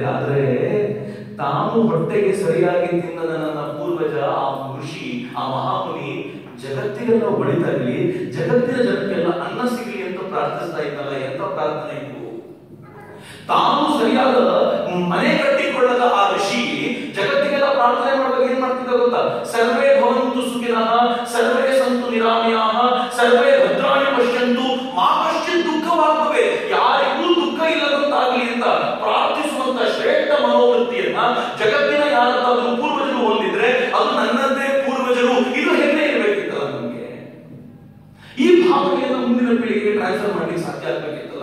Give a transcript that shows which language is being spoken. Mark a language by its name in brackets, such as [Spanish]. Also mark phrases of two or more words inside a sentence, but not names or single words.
[Kannada] ಆದ್ರೆ ತಾನು ಹೊಟ್ಟೆಗೆ ಸರಿಯಾಗಿ ತಿನ್ನದ ನನ್ನ ಪೂರ್ವಜ, ಆ ಋಷಿ, ಆ ಮಹಾಮುನಿ ಜಗತ್ತಿಗೆಲ್ಲ ಬಳಿತಾ ಇರಲಿ, ಜಗತ್ತಿನ ಜನಕ್ಕೆಲ್ಲ ಅನ್ನ ಸಿಗಲಿ ಅಂತ ಪ್ರಾರ್ಥಿಸ್ತಾ ಇದ್ದಲ್ಲ. ಎಂತ ಪ್ರಾರ್ಥನೆ ಇದು! ತಾನು ಸರಿಯಾದ ಮನೆ ಕಟ್ಟಿಕೊಳ್ಳದ ಆ ಋಷಿ ಜಗತ್ತಿಗೆಲ್ಲ ಪ್ರಾರ್ಥನೆ ಮಾಡುವಾಗ ಏನ್ ಮಾಡ್ತಿದ್ದ ಗೊತ್ತಾ? [Sanskrit] ಸರ್ವೇ ಭವಂತು ಸುಖಿನಃ, ಸರ್ವೇ ಸಂತು ನಿರಾಮಯಾಃ, ಸರ್ವೇ ಭದ್ರಾಣಿ ಪಶ್ಯಂತು ಮಾ ಕಶ್ಚಿತ್ [Kannada] ದುಃಖವಾಗುತ್ತವೆ, ಯಾರಿಗೂ ದುಃಖ ಇಲ್ಲದಂತಾಗಲಿ ಅಂತ ಪ್ರಾರ್ಥಿಸುವಂತ ಶ್ರೇಷ್ಠ ಮನೋವೃತ್ತಿಯನ್ನ ಜಗತ್ತಿನ ಯಾರಾದ್ರೂ ಪೂರ್ವಜರು ಹೊಂದಿದ್ರೆ ಅದು ನನ್ನದೇ ಪೂರ್ವಜರು. ಇದು ಹೆಮ್ಮೆ ಇರಬೇಕಿತ್ತಲ್ಲ ನಮ್ಗೆ. ಈ ಭಾವನೆಯನ್ನು ಮುಂದಿನ ಪೀಳಿಗೆಗೆ ಟ್ರಾನ್ಸ್ಫರ್ ಮಾಡಲಿಕ್ಕೆ ಸಾಧ್ಯ ಆಗ್ಬೇಕಿತ್ತಲ್ಲ.